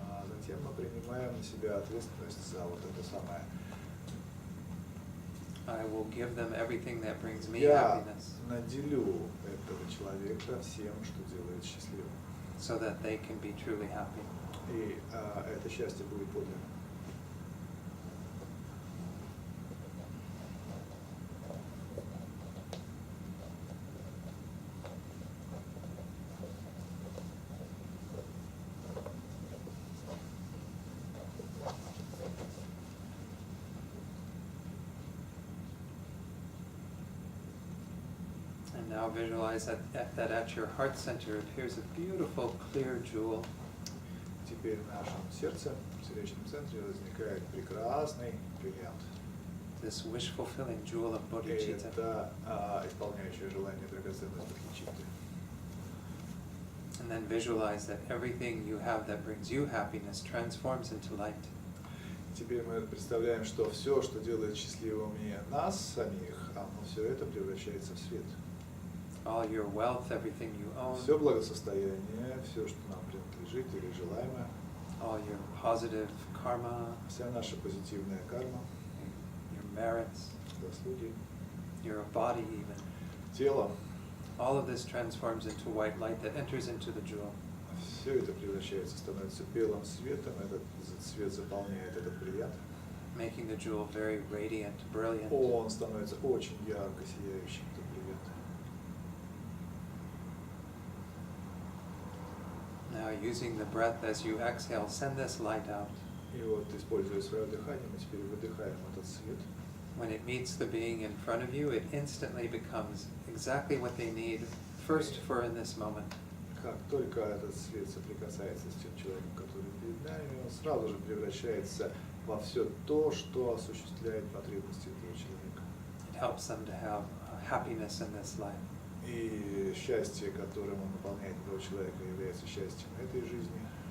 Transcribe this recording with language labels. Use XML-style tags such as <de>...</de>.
<ru>А затем мы принимаем на себя ответственность за вот это самое.</ru> <en>I will give them everything that brings me</en> <ru>Я</ru> <en>happiness,</en> <ru>наделю этого человека всем, что делает счастливым.</ru> <en>so that they can be truly happy.</en> <ru>И это счастье будет подлинным.</ru> <en>And now visualize that at your heart center appears a beautiful, clear jewel.</en> <ru>Теперь в нашем сердце, в сердечном центре, возникает прекрасный бриллиант.</ru> <en>This wish-fulfilling jewel of</en> <ru>И</ru> <en>bodhicitta.</en> <ru>это исполняющее желание драгоценность бодхичитты.</ru> <en>And then visualize that everything you have that brings you happiness transforms into light.</en> <ru>Теперь мы представляем, что все, что делает счастливыми нас самих, все это превращается в свет.</ru> <en>All your wealth, everything you own,</en> <ru>Все благосостояние, все, что нам принадлежит или желаемо,</ru> <en>all your positive karma,</en> <ru>вся наша позитивная карма,</ru> <en>your merits,</en> <ru>заслуги,</ru> <en>your body even.</en> <ru>тело,</ru> <en>All of this transforms into white light that enters into the jewel.</en> <ru>все это превращается, становится белым светом, этот цвет заполняет этот бриллиант.</ru> <en>Making the jewel very radiant, brilliant.</en> <ru>Он становится очень ярко сияющим, этот бриллиант.</ru> <en>Now, using the breath as you exhale, send this light out.</en> <ru>И вот, используя свое дыхание, мы теперь выдыхаем этот свет.</ru> <en>When it meets the being in front of you, it instantly becomes exactly what they need first for in this moment.</en> <ru>Как только этот свет соприкасается с тем человеком, который перед нами, он сразу же превращается во все то, что осуществляет потребности этого человека.</ru> <en>It helps them to have happiness in this life.</en> <ru>И счастье, которым он наполняет этого человека, является счастьем этой жизни.</ru>